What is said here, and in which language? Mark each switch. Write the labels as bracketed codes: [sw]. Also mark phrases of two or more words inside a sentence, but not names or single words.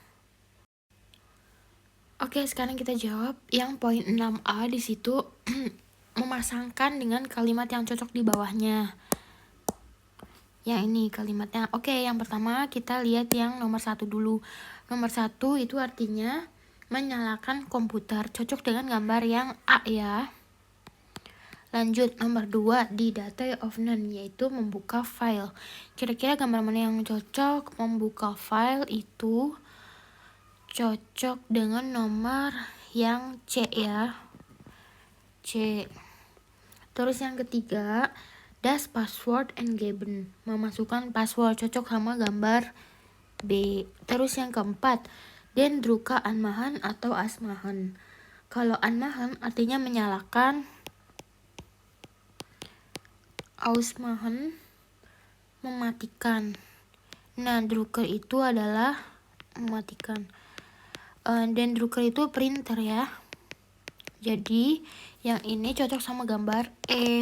[id] Oke, sekarang kita jawab yang poin 6A di situ memasangkan dengan kalimat yang cocok di bawahnya. Yang ini kalimatnya. Oke, yang pertama kita lihat yang nomor 1 dulu. Nomor 1 itu artinya menyalakan komputer, cocok dengan gambar yang A ya. Lanjut, nomor 2 di data of none, yaitu membuka file. Kira-kira gambar mana yang cocok? Membuka file itu cocok dengan nomor yang C ya. C. Terus yang ketiga, [de] das Passwort eingeben, [id] memasukkan password, cocok sama gambar B. Terus yang keempat, [de] den Drucker anmachen atau asmachen. [id] Kalau anmachen artinya menyalakan, ausmachen mematikan. Nah, Drucker itu adalah mematikan. [de] Den Drucker [id] itu printer ya. Jadi yang ini cocok sama gambar E.